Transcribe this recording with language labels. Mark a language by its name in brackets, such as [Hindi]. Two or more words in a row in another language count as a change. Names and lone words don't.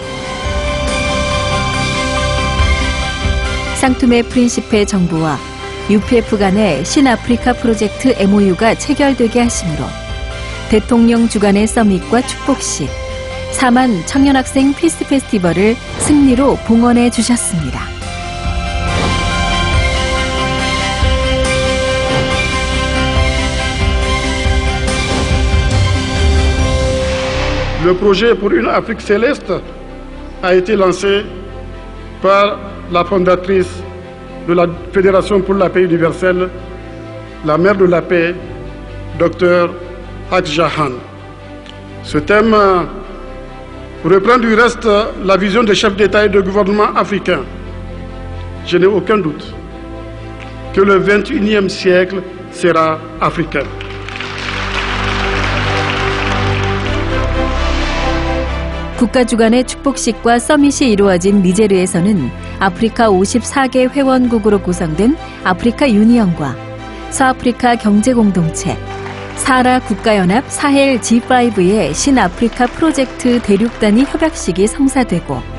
[Korean] 상투메 프린시페 정부와 UPF 간의 신아프리카 프로젝트 MOU가 체결되게 하심으로 대통령 주관의 서밋과 축복식, 4만 청년학생 피스 페스티벌을 승리로 봉헌해 주셨습니다. [French] Le projet pour une Afrique céleste a été lancé par la fondatrice de la Fédération pour la paix universelle, la mère de la paix, Dr Hak Jahan. Ce thème reprend du reste la vision des chefs d'État et de gouvernement africains. Je n'ai aucun doute que le 21e siècle sera africain. [Korean] 국가 주관의 축복식과 서밋이 이루어진 니제르에서는 아프리카 54개 회원국으로 구성된 아프리카 유니언과 서아프리카 경제공동체, 사하라 국가연합 사헬 G5의 신아프리카 프로젝트 대륙단위 협약식이 성사되고